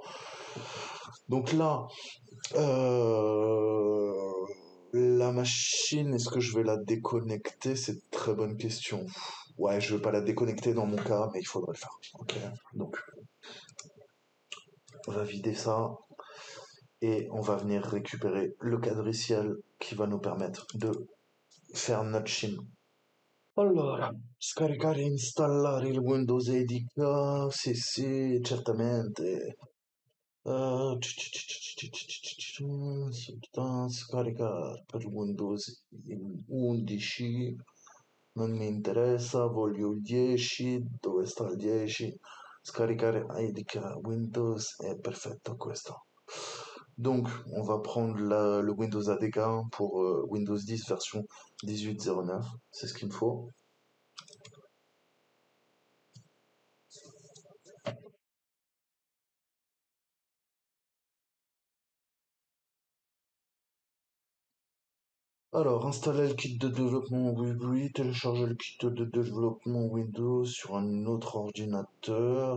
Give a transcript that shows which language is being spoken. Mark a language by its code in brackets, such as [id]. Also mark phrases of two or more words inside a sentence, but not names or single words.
[fr] Donc là, la machine, est-ce que je vais la déconnecter? C'est une très bonne question. Ouais, je vais pas la déconnecter dans mon cas, mais il faudrait le faire. Ok. Donc, on va vider ça et on va venir récupérer le quadriciel qui va nous permettre de faire notre shim. [it] Allora, scaricare e installare il Windows ADK, sì, certamente. Scaricare per Windows 11, non mi interessa, voglio il 10, dove sta il 10? Scaricare ADK Windows, è perfetto questo. [fr] Donc, on va prendre le Windows ADK pour Windows 10 version 18.09, c'est ce qu'il me faut. Alors, installer le kit de développement oui, télécharger le kit de développement Windows sur un autre ordinateur.